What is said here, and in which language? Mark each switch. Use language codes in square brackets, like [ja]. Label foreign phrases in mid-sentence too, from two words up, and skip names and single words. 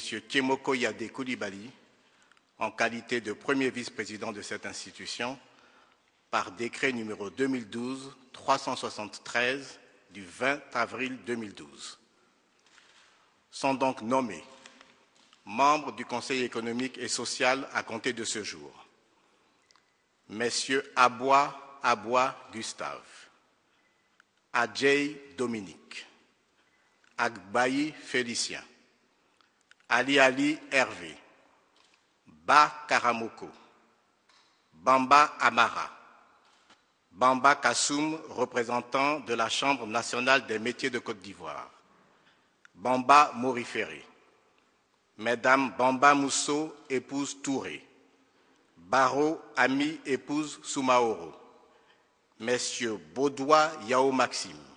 [fr] Tiemoko Yadé Koulibaly en qualité de premier vice-président de cette institution par décret numéro 2012-373 du 20 avril 2012. Sont donc nommés membres du Conseil économique et social à compter de ce jour. Messieurs Aboua Gustave, Adjei Dominique, Agbayi Félicien, Ali Hervé, Ba Karamoko, Bamba Amara, Bamba Kassoum, représentant de la Chambre nationale des métiers de Côte d'Ivoire, Bamba Moriféré, Mesdames Bamba Mousso, épouse Touré, Baro Ami, épouse Soumaoro, Messieurs Baudois Yao Maxime,